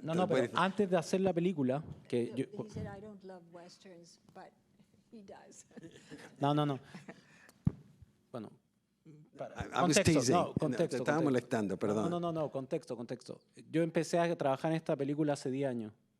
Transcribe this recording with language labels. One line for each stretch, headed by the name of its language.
Spanish: No, pero antes de hacer la película, que yo,
English: He said, I don't love westerns, but he does.
Spanish: No. Bueno,
English: I was teasing.
Spanish: Te estaba molestando, perdón. No, contexto. Yo empecé a trabajar en esta película hace 10 años.